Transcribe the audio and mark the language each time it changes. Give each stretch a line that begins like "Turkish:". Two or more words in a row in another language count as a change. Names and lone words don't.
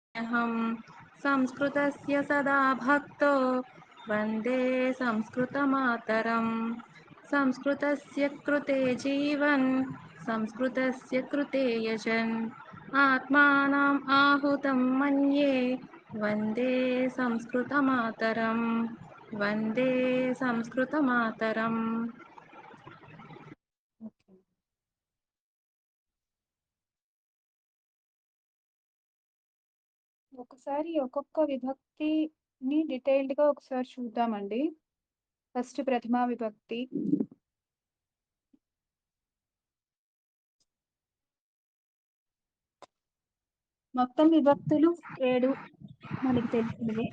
Sanskrit: अहं संस्कृतस्य सदा भक्तो वन्दे संस्कृतमातरम् संस्कृतस्य कृते जीवन् संस्कृतस्य कृते यजन् आत्मानम् आहुतं मन्ये वन्दे संस्कृतमातरम् वन्दे संस्कृतमातरम्
Telugu: ఒకసారి ఒక్కొక్క విభక్తిని డీటెయిల్డ్ గా ఒకసారి చూద్దామండి. ఫస్ట్ ప్రథమా విభక్తి. మొత్తం విభక్తులు 7 మనకి తెలిసినవి.